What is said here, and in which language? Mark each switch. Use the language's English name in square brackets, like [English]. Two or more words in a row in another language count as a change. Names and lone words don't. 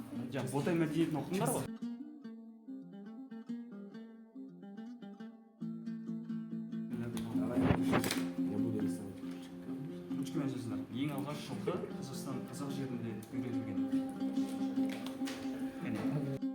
[Kazakh] Жаңа Ботай мәдениетін оқыңдар ғой. [Russian] Я буду рисовать. [Kazakh] Ручкамен жазыңдар. Ең алғаш жылқы Қазақстан қазақ жерінде үйретілген. Әне.